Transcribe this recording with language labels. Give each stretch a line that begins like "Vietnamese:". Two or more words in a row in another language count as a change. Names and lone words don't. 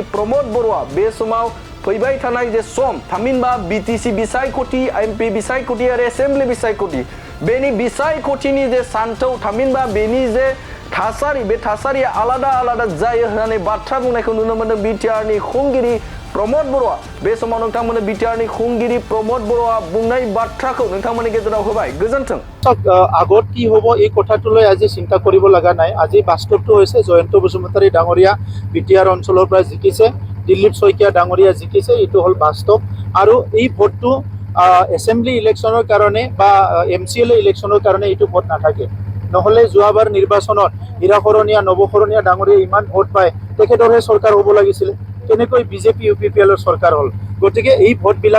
Bodo: प्रमद बर'आ बे समाव फैबाय थानाय जे सम थामहिनबा बिटिसि बिसायख'थि एमपि बिसायख'थि आरो एसेम्बलि बिसायख'थि बेनि बिसायख'थिनि जे सान्थौ थामहिनबा बेनि जे थासारि बे थासारिया आलादा जायो होननानै बाथ्रा बुंनायखौ नुनो मोनदों बिटिआरनि खुंगिरि प्रमद बर'आ बे समाव नोंथांमोननो बिटिआरनि खुंगिरि प्रमद बर'आ बुंनाय बाथ्राखौ नोंथांमोननि गेजेराव होबाय गोजोन्थों
Assamese: আগত কি হ'ব এই কথাটোলৈ আজি চিন্তা কৰিব লগা নাই আজি বাস্তৱটো হৈছে জয়ন্ত বসুমতাৰী ডাঙৰীয়া বিটিআৰ অঞ্চলৰ পৰা জিকিছে দিলীপ শইকীয়া ডাঙৰীয়া জিকিছে এইটো হ'ল বাস্তৱ আৰু এই ভোটটো
English: assembly electionৰ
Assamese: কাৰণে বা
English: MCL electionৰ
Assamese: কাৰণে এইটো ভোট নাথাকে নহলে যোৱাবাৰ নিৰ্বাচনত হিৰাকৰণীয়া নৱকৰণীয়া ডাঙৰীয়া ইমান ভোট পায় তেখেতৰহে চৰকাৰ হ'ব লাগিছিল কেনেকৈ বিজেপি ইউপিপিএলৰ চৰকাৰ হ'ল গতিকে এই ভোটবিলাক